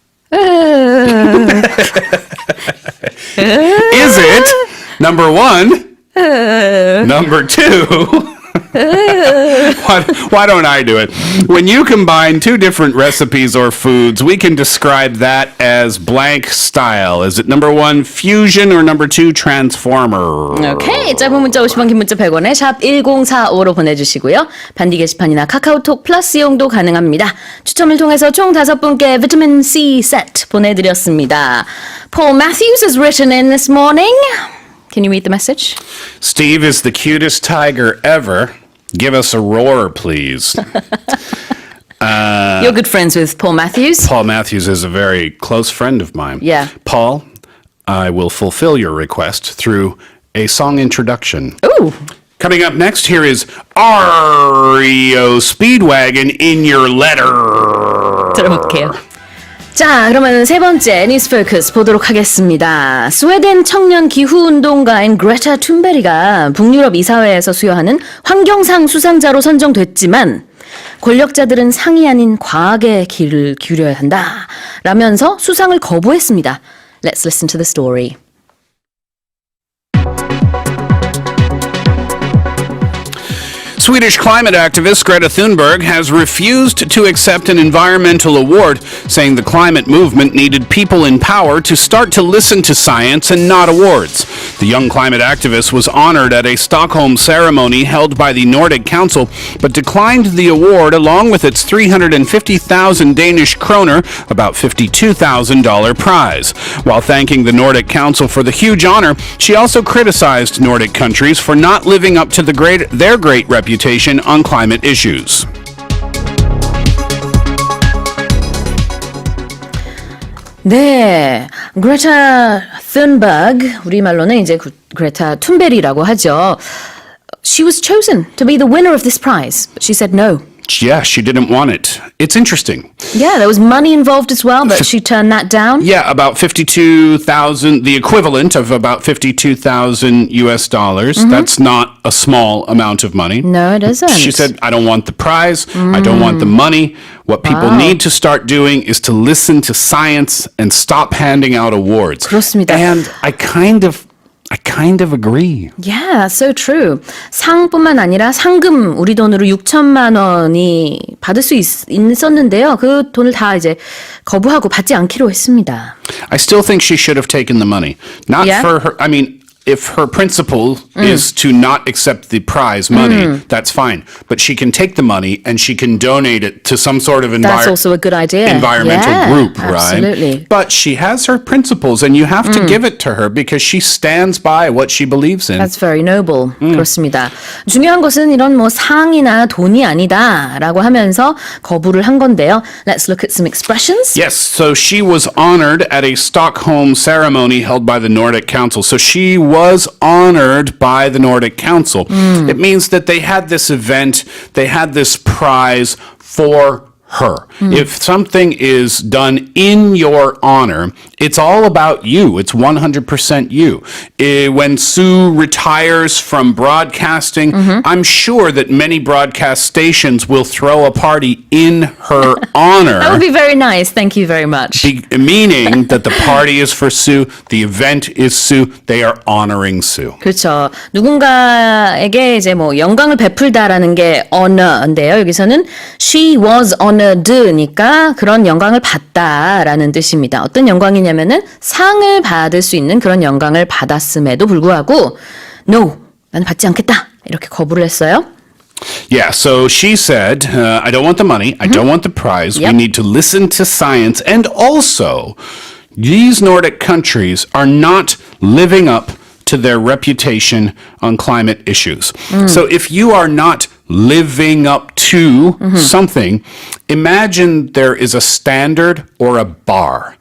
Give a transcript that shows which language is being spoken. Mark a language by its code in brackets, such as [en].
[en] Is it number one? Number two? Why don't I do it? When you combine two different recipes or foods, we can describe that as blank style. Is it number one, fusion, or number two, transformer? [ko] 오케이. 짧은 문자 50원, 긴 문자 100원에 샵 1045로 보내주시고요. 반디 게시판이나 카카오톡 플러스 이용도 가능합니다. 추첨을 통해서 총 5분께 비타민 C 세트 보내드렸습니다. [en] Paul Matthews has written in this morning. Can you read the message? Steve is the cutest tiger ever. Give us a roar, please. You're good friends with Paul Matthews. Paul Matthews is a very close friend of mine. Yeah. Paul, I will fulfill your request through a song introduction. Ooh. Coming up next, here is REO Speedwagon in your letter. [ko] 들어볼게요. 자, 그러면 세 번째 뉴스 포커스 보도록 하겠습니다. 스웨덴 청년 기후운동가인 그레타 툰베리가 북유럽 이사회에서 수여하는 환경상 수상자로 선정됐지만 권력자들은 상이 아닌 과학에 귀를 기울여야 한다 라면서 수상을 거부했습니다. [en] Let's listen to the story. Swedish climate activist Greta Thunberg has refused to accept an environmental award, saying the climate movement needed people in power to start to listen to science and not awards. The young climate activist was honored at a Stockholm ceremony held by the Nordic Council, but declined the award along with its 350,000 Danish kroner, about $52,000 prize. While thanking the Nordic Council for the huge honor, she also criticized Nordic countries for not living up to their great reputation on climate issues. [ko] 네, 그레타 툰버그, 우리말로는 이제 그레타 툰베리라고 하죠. [en] She was chosen to be the winner of this prize, but she said no. Yeah, she didn't want it. It's interesting. Yeah, there was money involved as well, but she turned that down. Yeah, about 52,000, the equivalent of about 52,000 US dollars. That's not a small amount of money. No, it isn't. She said, I don't want the prize. I don't want the money. What people need to start doing is to listen to science and stop handing out awards. [ko] 그렇습니다. [en] And I kind of agree. Yeah, so true. [ko] 상뿐만 아니라 상금 우리 돈으로 6천만 원이 받을 수 있었는데요. 그 돈을 다 이제 거부하고 받지 않기로 했습니다. [en] I still think she should have taken the money. Not Yeah? for her. I mean, if her principle is to not accept the prize money, that's fine. But she can take the money and she can donate it to some sort of That's also a good idea. environmental Yeah, group, right? absolutely. But she has her principles and you have to give it to her because she stands by what she believes in. That's very noble. [ko] 그렇습니다. 중요한 것은 이런 뭐 상이나 돈이 아니다라고 하면서 거부를 한 건데요. [en] Let's look at some expressions. Yes, so she was honored at a Stockholm ceremony held by the Nordic Council. So she was honored by the Nordic Council. It means that they had this event, they had this prize for her. If something is done in your honor, it's all about you. It's 100% you. When Sue retires from broadcasting, I'm sure that many broadcast stations will throw a party in her honor. That would be very nice. Thank you very much. Meaning that the party is for Sue, the event is Sue, they are honoring Sue. [ko] 그렇죠. 누군가에게 이제 뭐 영광을 베풀다라는 게 honor인데요. 여기서는 [en] she was honored [ko] 니까 그런 영광을 받다라는 뜻입니다. 어떤 영광이냐면은 상을 받을 수 있는 그런 영광을 받았음에도 불구하고 no, 난 받지 않겠다. 이렇게 거부를 했어요. [en] Yeah, so she said, I don't want the money, I don't want the prize, we need to listen to science, and also, these Nordic countries are not living up to their reputation on climate issues. So if you are not living up to something, imagine there is a standard or a bar.